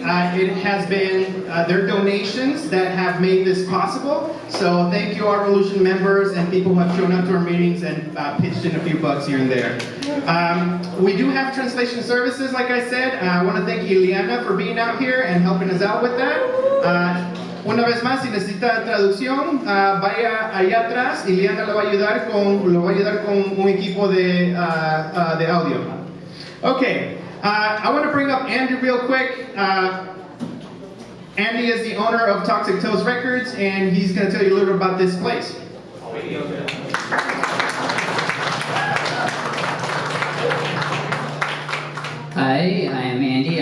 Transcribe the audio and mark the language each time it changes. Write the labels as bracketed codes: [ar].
[en] It has been their donations that have made this possible. So thank you, Our Revolution members and people who have shown up to our meetings and pitched in a few bucks here and there. We do have translation services, like I said. I want to thank Ileana for being out here and helping us out with that. [es] Una vez más, si necesita traducción, vaya allá atrás. Ileana lo va a ayudar con un equipo de audio. [en] Okay, I want to bring up Andy real quick. Andy is the owner of Toxic Toast Records, and he's going to tell you a little bit about this place. Hi, I am Andy.